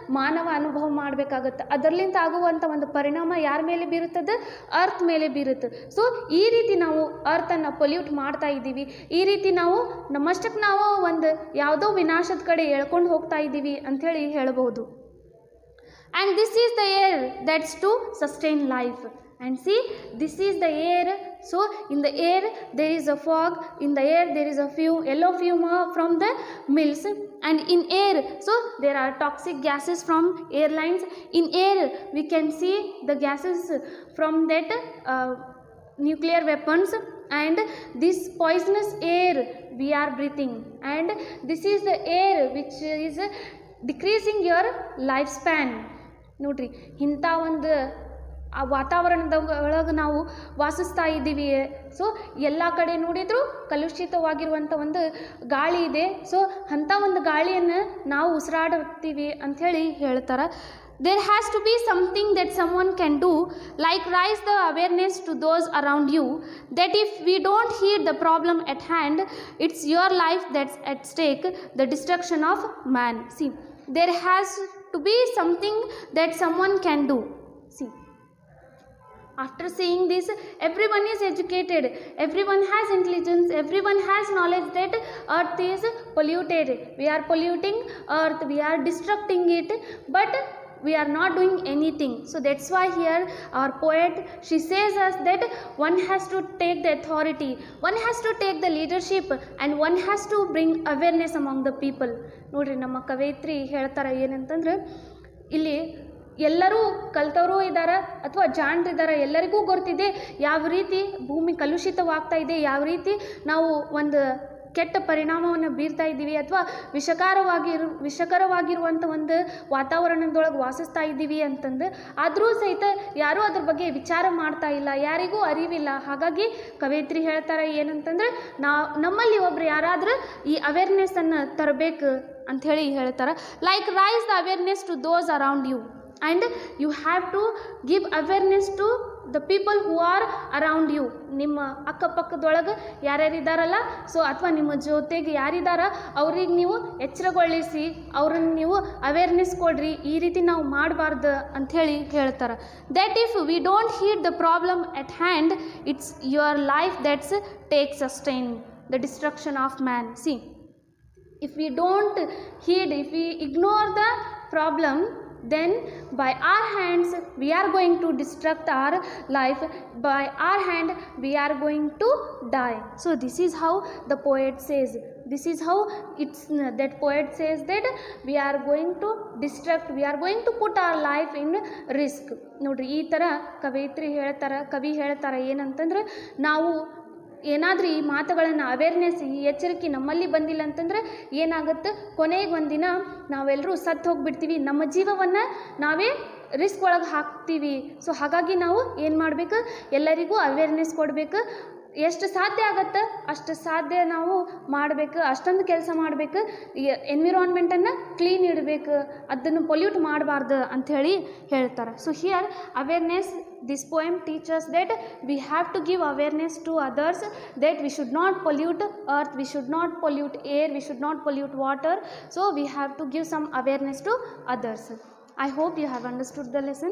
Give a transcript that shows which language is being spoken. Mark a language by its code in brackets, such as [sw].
[kn] ಮಾನವ ಅನುಭವ ಮಾಡಬೇಕಾಗತ್ತೆ. ಅದರಲ್ಲಿಂದ ಆಗುವಂಥ ಒಂದು ಪರಿಣಾಮ ಯಾರ ಮೇಲೆ ಬೀರುತ್ತದೆ? ಅರ್ತ್ ಮೇಲೆ ಬೀರುತ್ತೆ. ಸೊ ಈ ರೀತಿ ನಾವು ಅರ್ಥನ್ನು ಪೊಲ್ಯೂಟ್ ಮಾಡ್ತಾ ಇದ್ದೀವಿ. ಈ ರೀತಿ ನಾವು ನಮ್ಮಷ್ಟಕ್ಕೆ ನಾವು ಒಂದು ಯಾವುದೋ ವಿನಾಶದ ಕಡೆ ಎಳ್ಕೊಂಡು ಹೋಗ್ತಾ ಇದ್ದೀವಿ ಅಂಥೇಳಿ ಹೇಳ್ಬೋದು. [en] And this is the air that's to sustain life. And see, this is the air. So in the air there is a fog, in the air there is a yellow fume from the mills, and in air so there are toxic gases from airlines. In air we can see the gases from that nuclear weapons. and this poisonous air we are breathing, and this is the air which is decreasing your lifespan. [kn] ನೋಡ್ರಿ ಇಂಥ ಒಂದು ಆ ವಾತಾವರಣದ ಒಳಗೆ ನಾವು ವಾಸಿಸ್ತಾ ಇದ್ದೀವಿ. So ಎಲ್ಲ ಕಡೆ ನೋಡಿದರೂ ಕಲುಷಿತವಾಗಿರುವಂಥ ಒಂದು ಗಾಳಿ ಇದೆ. ಸೊ ಅಂಥ ಒಂದು ಗಾಳಿಯನ್ನು ನಾವು ಉಸಿರಾಡುತ್ತೀವಿ ಅಂಥೇಳಿ ಹೇಳ್ತಾರೆ. [en] There has to be something that someone can do, like raise the awareness to those around you, that if we don't heed the problem at hand, it's your life that's at stake, the destruction of man. See, there has to be something that someone can do. See, after saying this, everyone is educated, everyone has intelligence, everyone has knowledge that earth is polluted. We are polluting earth, we are destructing it, but we are not doing anything. So that's why here our poet, she says us that one has to take the authority, one has to take the leadership, and one has to bring awareness among the people. [kn] ನೋಡ್ರಿ ನಮ್ಮ ಕವಯಿತ್ರಿ ಹೇಳ್ತಾರೆ ಏನಂತಂದ್ರೆ, ಇಲ್ಲಿ ಎಲ್ಲರೂ ಕಲ್ತವರು ಇದ್ದಾರೆ ಅಥವಾ ಜಾಣರಿದ್ದಾರೆ, ಎಲ್ಲರಿಗೂ ಗೊತ್ತಿದೆ ಯಾವ ರೀತಿ ಭೂಮಿ ಕಲುಷಿತವಾಗ್ತಾ ಇದೆ, ಯಾವ ರೀತಿ ನಾವು ಒಂದು ಕೆಟ್ಟ ಪರಿಣಾಮವನ್ನು ಬೀರ್ತಾ ಇದ್ದೀವಿ ಅಥವಾ ವಿಷಕರವಾಗಿರುವಂಥ ಒಂದು ವಾತಾವರಣದೊಳಗೆ ವಾಸಿಸ್ತಾ ಇದ್ದೀವಿ ಅಂತಂದು. ಆದರೂ ಸಹಿತ ಯಾರೂ ಅದ್ರ ಬಗ್ಗೆ ವಿಚಾರ ಮಾಡ್ತಾ ಇಲ್ಲ, ಯಾರಿಗೂ ಅರಿವಿಲ್ಲ. ಹಾಗಾಗಿ ಕವಯಿತ್ರಿ ಹೇಳ್ತಾರೆ ಏನಂತಂದ್ರೆ, ನಮ್ಮಲ್ಲಿ ಒಬ್ರು ಯಾರಾದರೂ ಈ ಅವೇರ್ನೆಸ್ಸನ್ನು ತರಬೇಕು ಅಂಥೇಳಿ ಹೇಳ್ತಾರೆ. [en] Like raise the awareness to those around you, and you have to give awareness to the people who are around you. [kn] ನಿಮ್ಮ ಅಕ್ಕಪಕ್ಕದೊಳಗೆ ಯಾರ್ಯಾರಿದ್ದಾರಲ್ಲ, ಸೊ ಅಥವಾ ನಿಮ್ಮ ಜೊತೆಗೆ ಯಾರಿದ್ದಾರ ಅವ್ರಿಗೆ ನೀವು ಎಚ್ಚರಗೊಳಿಸಿ, ಅವ್ರನ್ನ ನೀವು ಅವೇರ್ನೆಸ್ ಕೊಡ್ರಿ, ಈ ರೀತಿ ನಾವು ಮಾಡಬಾರ್ದು ಅಂಥೇಳಿ ಹೇಳ್ತಾರೆ. [en] That if we don't heed the problem at hand, it's your life that's take sustain the destruction of man. See, if we don't heed, if we ignore the problem, then by our hands we are going to destruct our life, by our hand we are going to die. So this is how the poet says, this is how it's that poet says that we are going to destruct, we are going to put our life in risk. [kn] ನೋಡ್ರಿ ಈ ಥರ ಕವಿ ಹೇಳ್ತಾರೆ ಏನಂತಂದ್ರೆ, ನಾವು ಏನಾದರೂ ಈ ಮಾತುಗಳನ್ನು ಅವೇರ್ನೆಸ್, ಈ ಎಚ್ಚರಿಕೆ ನಮ್ಮಲ್ಲಿ ಬಂದಿಲ್ಲ ಅಂತಂದರೆ ಏನಾಗುತ್ತೆ, ಕೊನೆಗೆ ಒಂದಿನ ನಾವೆಲ್ಲರೂ ಸತ್ತು ಹೋಗಿಬಿಡ್ತೀವಿ, ನಮ್ಮ ಜೀವವನ್ನು ನಾವೇ ರಿಸ್ಕ್ ಒಳಗೆ ಹಾಕ್ತೀವಿ. ಸೊ ಹಾಗಾಗಿ ನಾವು ಏನು ಮಾಡಬೇಕು, ಎಲ್ಲರಿಗೂ ಅವೇರ್ನೆಸ್ ಕೊಡಬೇಕು. ಎಷ್ಟು ಸಾಧ್ಯ ಆಗತ್ತೆ ಅಷ್ಟು ಸಾಧ್ಯ ನಾವು ಮಾಡಬೇಕು, ಅಷ್ಟೊಂದು ಕೆಲಸ ಮಾಡಬೇಕು. ಎನ್ವಿರಾನ್ಮೆಂಟನ್ನು ಕ್ಲೀನ್ ಇಡಬೇಕು, ಅದನ್ನು ಪೊಲ್ಯೂಟ್ ಮಾಡಬಾರ್ದು ಅಂಥೇಳಿ ಹೇಳ್ತಾರೆ. [en] So here awareness, this poem teaches that we have to give awareness to others, that we should not pollute earth, we should not pollute air, we should not pollute water. So we have to give some awareness to others. I hope you have understood the lesson.